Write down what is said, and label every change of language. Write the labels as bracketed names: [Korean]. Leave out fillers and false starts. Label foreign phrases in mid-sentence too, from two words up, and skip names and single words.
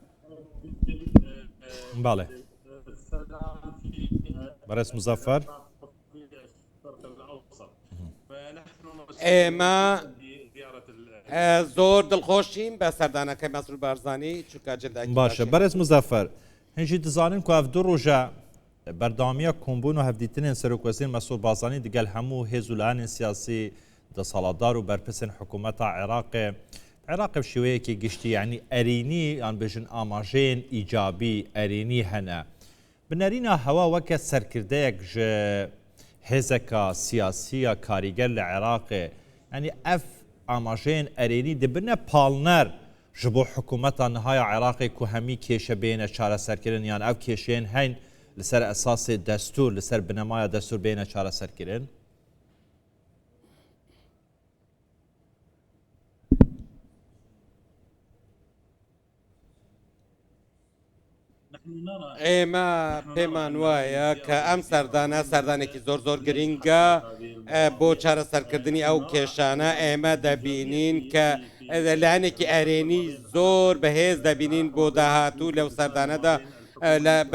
[Central Kurdish] باڵێ بەرز مزەفەر ئێمە زۆر دڵخۆشین بە سەردانەکەی مەسرور بارزانی چونکە جلداکی [Kurdish] باشە بەرز مزەفەر هەنجی دەزانین کو ئەف دوو ڕۆژە بەرداوامیە کۆمبوون و هەفدیتنên Serokvezîr Mesrûr Barzanî digel hemû hêz û lihanên siyasî desaladar û berpirsên hikûmeta Iraqê Iraqê bi şêweyekê giştî yanî erînî yan bêjin amajeyên îcabî erînî hene bi nerîna hewa weke serkirdeyek ji hêzeka siyasiya karîger li Iraqê yanî ev amajeyên erênî dibine palner ji bo hikûmeta nihaya Iraqê ku hemî kêşe bêne çareserkirin yan ev kêşeyên heyn li ser esasê destûr li ser binemaya destûr bêne çareserkirin. [Central Kurdish] ئێمە پێمان وایە کە ئەم سەردانێکی زۆر گرنگە بۆ چارەسەرکردنی ئەو کێشانە ئێمە دەبینین کە لایەنێکی ئەرێنی زۆر بەهێز دەبینین بۆ داهاتوو لەو سەردانەدا بە